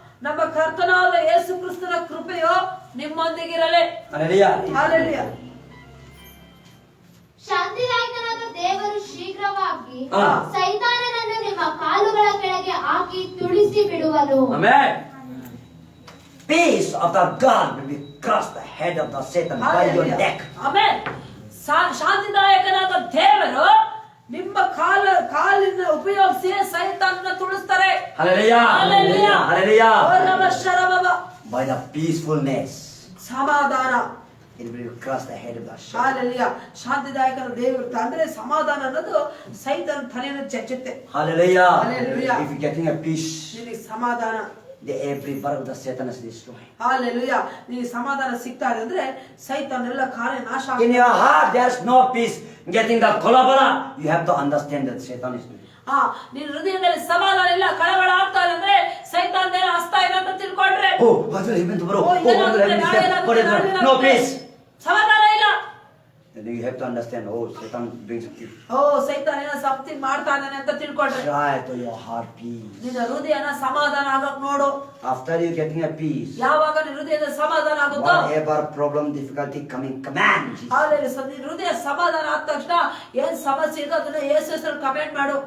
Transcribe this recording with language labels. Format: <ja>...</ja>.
<kn>ನಮ್ಮ ಕರ್ತನಾದ ಯೇಸು ಕ್ರಿಸ್ತನ ಕೃಪೆಯು ನಿಮ್ಮೊಂದಿಗಿರಲಿ.</kn> <en>Hallelujah. Hallelujah.</en> <kn>ಶಾಂತಿದಾಯಕನಾದ ದೇವರು ಶೀಘ್ರವಾಗಿ ಹಾ. ಸೈತಾನನನ್ನು ನಿಮ್ಮ ಕಾಲುಗಳ ಕೆಳಗೆ ಹಾಕಿ ತುಳಿಸಿ ಬಿಡುವನು.</kn> <en>Amen. Peace of the God will be crushed the head of the Satan by your Hallelujah. neck.</en> <kn>Amen. ಶಾಂತಿದಾಯಕನಾದ ದೇವರು ನಿಮ್ಮ ಕಾಲಿನ ಉಪಯೋಗಿಸಿ ಸೈತಾನನ ತುಳಿಸ್ತಾರೆ.</kn> <en>Hallelujah. Hallelujah. Hallelujah.</en> <kn>O ರಭ Sharabha.</kn> <en>By the peacefulness,</en> <kn>ಸಮಾಧಾನ.</kn> <en>it will crush the head of the Satan. Hallelujah.</en> <kn>ಶಾಂತಿದಾಯಕನ ದೇವರು ಅಂದ್ರೆ ಸಮಾಧಾನ ಅನ್ನೋದು ಸೈತಾನ ತಲೆಯನ್ನು ಚಚ್ಚುತ್ತೆ.</kn> <en>Hallelujah. Hallelujah. If you're getting a peace,</en> <kn>ನಿನಗೆ ಸಮಾಧಾನ.</kn> <en>every part of the Satan is destroyed. Hallelujah.</en> <kn>ನಿನಗೆ ಸಮಾಧಾನ ಸಿಗ್ತಾ ಇದೆ ಅಂದ್ರೆ ಸೈತಾನೆಲ್ಲ ಕಾರ್ಯ ನಾಶ</kn> <en>In</en> <kn>ಆಗುತ್ತೆ.</kn> <en>your heart, there's no peace. Getting the kolabala, you have to understand that Satan is doing.</en> <kn>ನಿನ್ನ ಹೃದಯದಲ್ಲಿ ಸಮಾಧಾನ ಇಲ್ಲ, ಕಳವಳ ಆಗ್ತಾ ಇದೆ ಅಂದ್ರೆ ಸೈತಾನದೇನೋ ಹಸ್ತಾ ಇದೆ ಅಂತ ತಿಳ್ಕೊಂಡ್ರೆ</kn> <en>Oh, what will happen tomorrow?</en> <kn>O,</kn> <en>Oh, what will</en> <kn>ಏನಾಗುತ್ತೆ,</kn> <en>happen</en> <kn>ನಾಳೆ</kn> <en>this day?</en> <kn>ಏನಾಗುತ್ತೆ,</kn> <en>What is</en> <kn>ನಾಳೆ</kn> <en>it? No</en> <kn>ಏನಾಗುತ್ತೆ?</kn> <en>peace.</en> <kn>ಸಮಾಧಾನ ಇಲ್ಲ.</kn> <en>And you have to understand, oh, Satan brings peace.</en> <kn>ಓ ಸೈತಾನ ಏನೋ ಸಮಥಿಂಗ್ ಮಾಡ್ತಾ ಇದ್ದಾನೆ ಅಂತ ತಿಳ್ಕೊಂಡ್ರೆ</kn> <en>Try to your heart peace.</en> <kn>ನಿನ್ನ ಹೃದಯನ ಸಮಾಧಾನ ಆಗಕ್ ನೋಡು.</kn> <en>After you getting a peace,</en> <kn>ಯಾವಾಗ ನಿನ್ನ ಹೃದಯದ ಸಮಾಧಾನ ಆಗುತ್ತೋ</kn> <en>whatever problem, difficulty coming, command Jesus.</en> <kn>ನಿನ್ನ ಹೃದಯ ಸಮಾಧಾನ ಆದ ತಕ್ಷಣ ಏನ್ ಸಮಸ್ಯೆ ಇದೆ ಅದನ್ನ ಯೇಸು ಹೆಸರು ಕಮೆಂಟ್ ಮಾಡು.</kn>